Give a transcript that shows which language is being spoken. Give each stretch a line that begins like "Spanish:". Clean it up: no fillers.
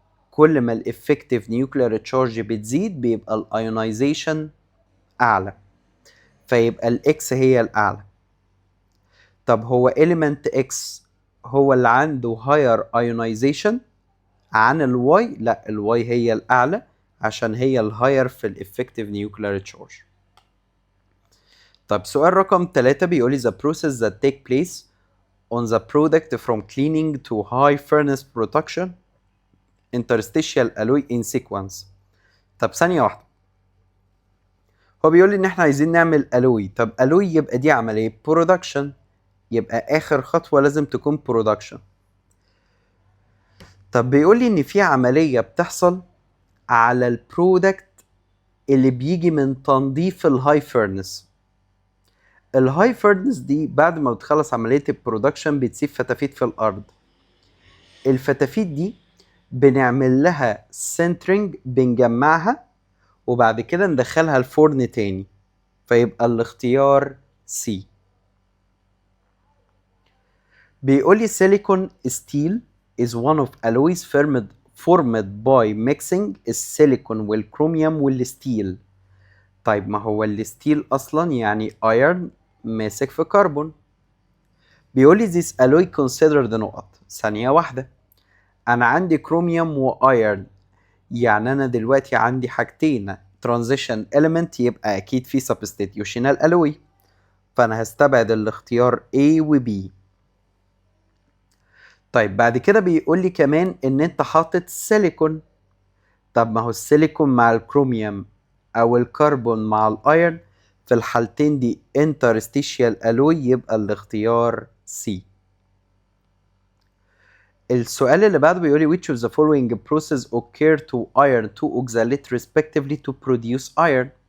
Arabic: كل ما الافكتيف نيوكلير تشارج بتزيد بيبقى الايونايزيشن اعلى، فيبقى الاكس هي الاعلى. طب هو element X هو اللي عنده higher ionization عن الواي؟ لا، الواي هي الاعلى عشان هي الهاير في الافكتيف نيوكلير تشارج. طب سؤال رقم 3 بيقول لي
English: the process that take place on the product from cleaning to high furnace production interstitial alloy in sequence.
Arabic: طب ثانية واحدة. هو بيقول لي ان احنا عايزين نعمل الوي. طب الوي يبقى دي عملية برودكشن، يبقى اخر خطوة لازم تكون برودكشن. طب بيقول لي ان في عملية بتحصل على البرودكت اللي بيجي من تنظيف الهاي فيرنس. الهاي فيرنس دي بعد ما بتخلص عملية البرودكشن بتسيب فتافيت في الارض. الفتافيت دي بنعمل لها سنترنج، بنجمعها وبعد كده ندخلها الفرن تاني، فيبقى الاختيار سي. بيقول لي
English: silicon steel is one of alloys formed by mixing
Arabic: السيليكون والكروميوم والستيل. طيب ما هو الستيل اصلا يعني ايرن ماسك في كربون. بيقول لي
English: this alloy considered
Arabic: نقط. ثانية واحدة، انا عندي كروميوم وايرن، يعني انا دلوقتي عندي حاجتين transition element، يبقى اكيد في substitutional alloy، فانا هستبعد الاختيار A و B. طيب بعد كده بيقول لي كمان ان انت حاطط سيليكون. طب ما هو السيليكون مع الكروميوم او الكربون مع الايرن، في الحالتين دي interstitial alloy، يبقى الاختيار C. السؤال اللي بعده بيقول لي
English: which of the following process occur to iron to oxalate respectively to produce iron.